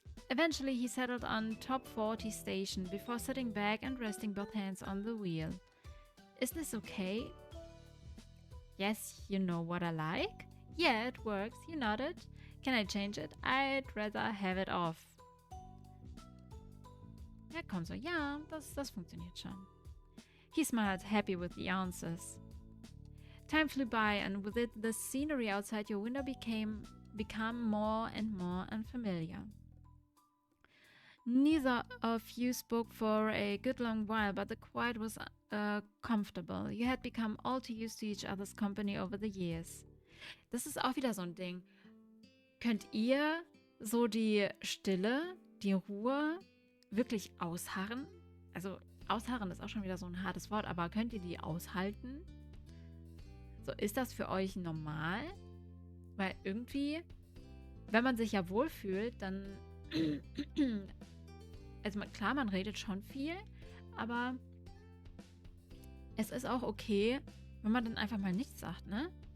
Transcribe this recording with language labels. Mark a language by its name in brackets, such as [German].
[English] Eventually, he settled on top 40 station before sitting back and resting both hands on the wheel. Is this okay? Yes, you know what I like? Yeah, it works, you nodded. Can I change it? I'd rather have it off. [German] Ja, komm so, ja, das funktioniert schon. [English] He smiled, happy with the answers. Time flew by, and with it, the scenery outside your window became more and more unfamiliar. Neither of you spoke for a good long while, but the quiet was comfortable. You had become all too used to each other's company over the years. [German] Das ist auch wieder so ein Ding. Könnt ihr so die Stille, die Ruhe wirklich ausharren? Also ausharren ist auch schon wieder so ein hartes Wort, aber könnt ihr die aushalten? So, ist das für euch normal? Weil irgendwie, wenn man sich ja wohlfühlt, dann also klar, man redet schon viel, aber es ist auch okay, wenn man dann einfach mal nichts sagt, ne?